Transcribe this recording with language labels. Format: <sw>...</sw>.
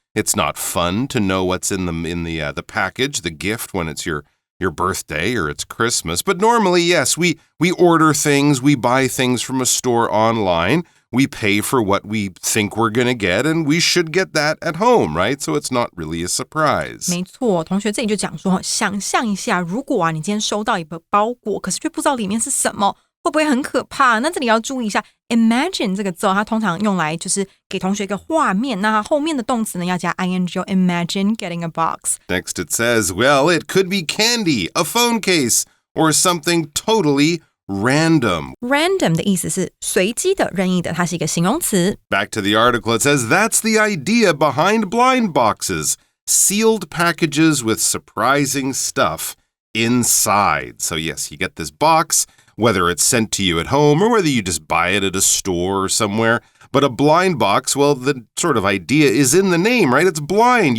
<en>It's not fun to know what's in the package, the gift, when it's your birthday or it's Christmas. But normally, yes, we order things, we buy things from a store online. We pay for what we think we're going to get, and we should get that at home, right? So it's not really a surprise.</en> <zh>没错，同学这里就讲说，想象一下，如果你今天收到一个包裹，可是却不知道里面是什么，会不会很可怕？那这里要注意一下 ，imagine 这个字它通常用来就是给同学一个画面，那它后面的动词呢要加 ing，</zh> <en>imagine getting a box. Next it says, well, it could be candy, a phone case, or something totally random.</en> <zh>Random 的意思是随机的、任意的，它是一个形容词。</zh> <en>Back to the article, it says, that's the idea behind blind boxes. Sealed packages with surprising stuff inside. So yes, you get this box, whether it's sent to you at home or whether you just buy it at a store or somewhere. But a blind box, well, the sort of idea is in the name, right? It's blind.</en>